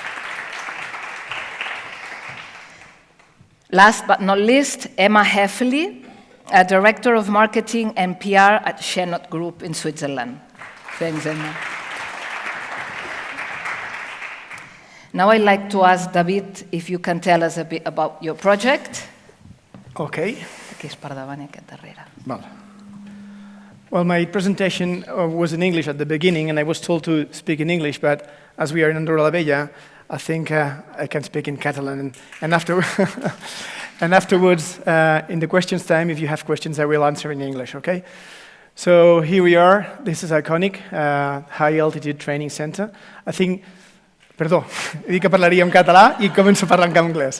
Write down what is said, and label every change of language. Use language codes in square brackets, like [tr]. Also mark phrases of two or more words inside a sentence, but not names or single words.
[en] Last but not least, Emma Heffley, a Director of Marketing and PR at Shenot Group in Switzerland. Thanks, Emma. Now I'd like to ask David if you can tell us a bit about your project. Okay. [ca] Aquí és per davant i aquest darrere. [en] Well, my presentation was in English at the beginning, and I was told to speak in English, but as we are in Andorra la Vella, I think I can speak in Catalan. And afterwards, in the questions time, if you have questions, I will answer in English, okay? So here we are. This is Iconic, High Altitude Training Center. [ca] Perdó, he dit que parlaria en català i començo a parlar en anglès.